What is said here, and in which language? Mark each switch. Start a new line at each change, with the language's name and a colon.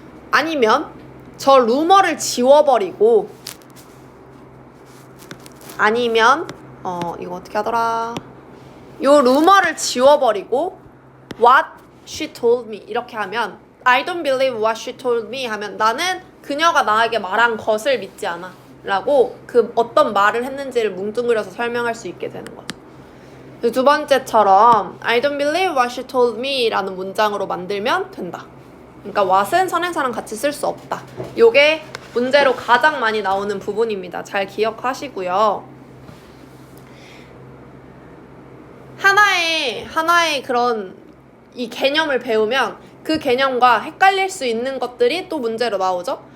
Korean: 아니면 저 루머를 지워버리고 아니면 이거 어떻게 하더라? 요 루머를 지워버리고
English: what she told me
Korean: 이렇게 하면
English: I don't believe what she told me
Korean: 하면 나는 그녀가 나에게 말한 것을 믿지 않아 라고 그 어떤 말을 했는지를 뭉뚱그려서 설명할 수 있게 되는 거죠. 두 번째처럼
English: I don't believe what she told me
Korean: 라는 문장으로 만들면 된다. 그러니까 what은 선행사랑 같이 쓸 수 없다. 요게 문제로 가장 많이 나오는 부분입니다. 잘 기억하시고요. 하나의 그런 이 개념을 배우면 그 개념과 헷갈릴 수 있는 것들이 또 문제로 나오죠.